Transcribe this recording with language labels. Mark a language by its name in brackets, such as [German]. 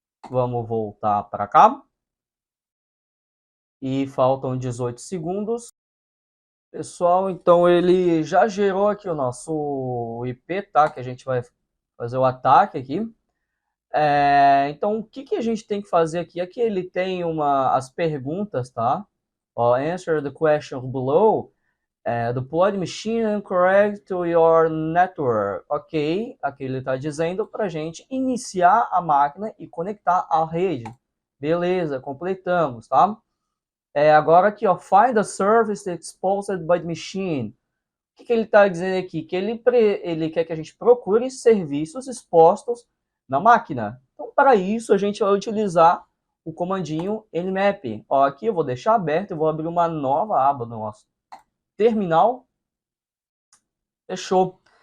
[Portuguese] Vamos voltar para cá. E faltam 18 segundos. Pessoal, então ele já gerou aqui o nosso IP, tá? Que a gente vai fazer o ataque aqui. Então, o que a gente tem que fazer aqui? Aqui ele tem as perguntas, tá? [English] Answer the questions below. Deploy the machine correct to your network. [Portuguese] Ok, aqui ele está dizendo para a gente iniciar a máquina e conectar à rede. Beleza, completamos, tá? Agora aqui, ó, [English] find the service exposed by the machine. [Portuguese] O que ele está dizendo aqui? Que ele quer que a gente procure serviços expostos na máquina. Então, para isso, a gente vai utilizar o comandinho nmap. Ó, aqui eu vou deixar aberto, eu vou abrir uma nova aba no nosso terminal. Fechou.